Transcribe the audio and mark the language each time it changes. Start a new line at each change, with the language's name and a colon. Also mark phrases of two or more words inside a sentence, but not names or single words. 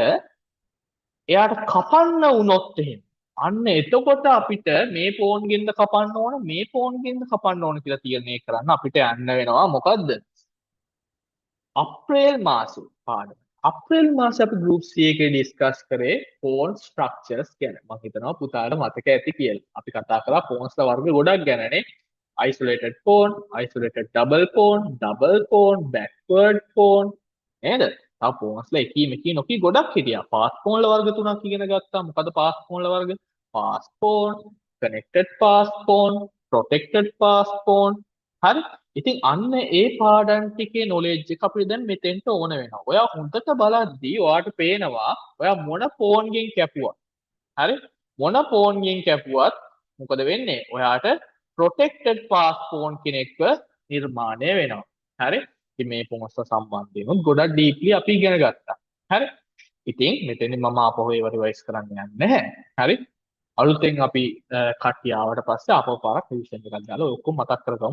Sinhala: එතකොට එයාට කපන්න වුණොත් එහෙම අන්න එතකොට අපිට මේ ෆෝන් ගෙන්ද කපන්න ඕන මේ ෆෝන් ගෙන්ද කපන්න ඕන කියලා තීරණය කරන්න අපිට යන්න වෙනවා මොකද්ද? අප්‍රේල් මාසෙ පාඩම. අප්‍රේල් මාසෙ අපි ගෲප් C එකේ ඩිස්කස් කරේ
English: phone structures
Sinhala: ගැන. මම හිතනවා පුතාට මතක ඇති කියලා. අපි කතා කරා ෆෝන්ස්ලා වර්ග ගොඩක් ගැනනේ.
English: isolated phone, isolated double phone, backward phone නේද?
Sinhala: තව ෆෝන්ස්ලා එකී මෙකී නොකී ගොඩක් හිටියා.
English: fast phone
Sinhala: වල වර්ග තුනක් ඉගෙන ගත්තා. මොකද
English: fast phone
Sinhala: වල වර්ග?
English: fast phone, connected fast phone, protected fast phone.
Sinhala: හරි? ඉතින් අන්න ඒ පාඩම් ටිකේ knowledge එක අපිට දැන් මෙතෙන්ට ඕන වෙනවා. ඔයා හොඳට බලද්දී ඔයාට පේනවා ඔයා මොන ෆෝන් ගෙන් කැපුවා. හරි? මොන ෆෝන් ගෙන් කැපුවත් මොකද වෙන්නේ? ඔයාට
English: protected fast phone
Sinhala: කෙනෙක්ව නිර්මාණය වෙනවා. හරි? ඉතින් මේ ෆෝන්ස්ල සම්බන්ධයෙන් ගොඩක් ඩීප්ලි අපි ඉගෙන ගත්තා. හරි? ඉතින් මෙතෙන්දි මම ආපහු ඒව රිවයිස් කරන්න යන්නේ නැහැ. හරි? අලුතෙන් අපි කට්ටිය ආවට පස්සේ ආපහු පාරක් රිවිෂන් එකක් දාලා ඔය ඔක්කොම මතක් කරගමු.